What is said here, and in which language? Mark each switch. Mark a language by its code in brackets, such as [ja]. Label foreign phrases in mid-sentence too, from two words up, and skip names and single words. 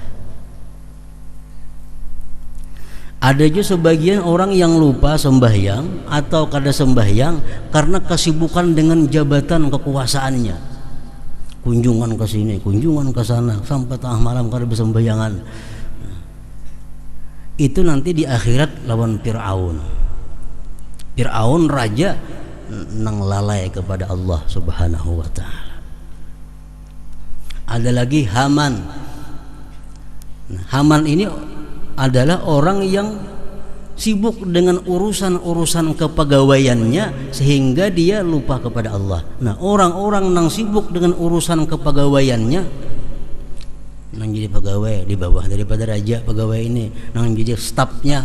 [bjn] Ada juga sebagian orang yang lupa sembahyang atau kada sembahyang karena kesibukan dengan jabatan kekuasaannya. Kunjungan ke sini, kunjungan ke sana, sampai tengah malam kada bersembahyangan. [id] Itu nanti di akhirat lawan Fir'aun. [bjn] Fir'aun raja nang lalai kepada Allah [ar] Subhanahu wa taala. [id] Ada lagi Haman. Haman ini adalah orang yang sibuk dengan urusan-urusan kepegawaiannya sehingga dia lupa kepada Allah. [bjn] Nah, orang-orang yang sibuk dengan urusan kepegawaiannya, nang jadi pegawai di bawah daripada raja pegawai ini, nang jadi stafnya.